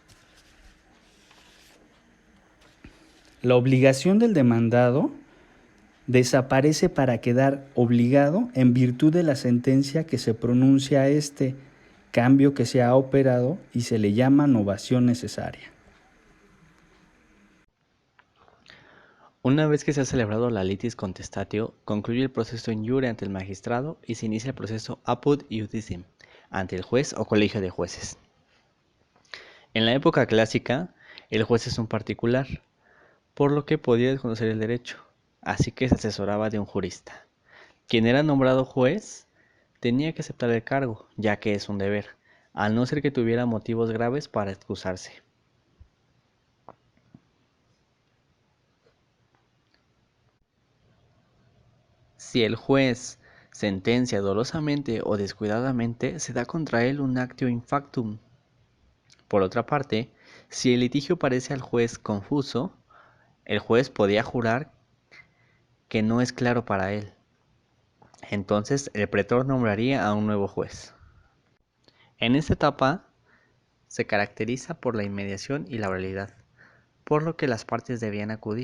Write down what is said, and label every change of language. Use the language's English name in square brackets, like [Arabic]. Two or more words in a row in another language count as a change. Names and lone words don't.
[Spanish] La obligación del demandado desaparece para quedar obligado en virtud de la sentencia que se pronuncia a este cambio que se ha operado y se le llama novación necesaria. Una vez que se ha celebrado la [Latin] litis contestatio, [Spanish] concluye el proceso [Latin] in iure [Spanish] ante el magistrado y se inicia el proceso [Latin] apud iudicem [Spanish] ante el juez o colegio de jueces. En la época clásica, el juez es un particular, por lo que podía desconocer el derecho, así que se asesoraba de un jurista. Quien era nombrado juez tenía que aceptar el cargo, ya que es un deber, a no ser que tuviera motivos graves para excusarse. Si el juez sentencia dolosamente o descuidadamente, se da contra él un [Latin] actio in factum. [Spanish] Por otra parte, si el litigio parece al juez confuso, el juez podía jurar que no es claro para él. Entonces el pretor nombraría a un nuevo juez. En esta etapa se caracteriza por la inmediación y la oralidad, por lo que las partes debían acudir.